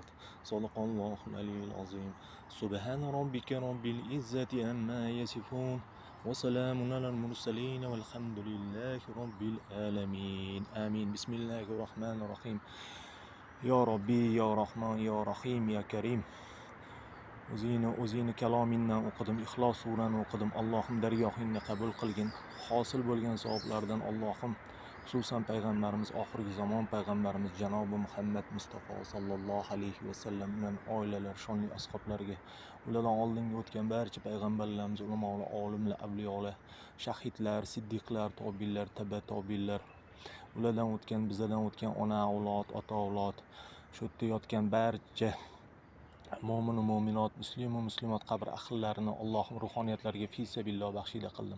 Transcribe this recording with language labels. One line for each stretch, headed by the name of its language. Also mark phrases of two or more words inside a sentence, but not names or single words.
Arabic: صدق الله العلي العظيم. سبحان ربك رب العزة عما يصفون وسلام على المرسلين والحمد لله رب العالمين. آمين. بسم الله الرحمن الرحيم. يا ربي يا رحمن يا رحيم يا كريم.
Uzbek: o'zingni kalomingdan o'qidim, ixlos surani o'qidim. Allohim dargohingni qabul qilgin. Hosil bo'lgan savoblardan Allohim xususan payg'ambarimiz, oxirgi zamon payg'ambarimiz janobi Muhammad Mustafa
Arabic: صلى الله عليه وسلم
Uzbek: bilan oilalar, shonli ashoblarga, ulardan oldingi o'tgan barcha payg'ambarlarimiz, ulamolar, olimlar, avliyolar, shahidlar, siddiqlar, tobinlar, taba tobinlar, ulardan o'tgan, bizlardan o'tgan ona avlod, ota avlod, shu yerda yotgan barcha mo'min mo'minot, muslimu muslimat qabr ahllarini Allohim ruhoniyatlariga
Arabic: في سبيل الله
Uzbek: baxshida qildim.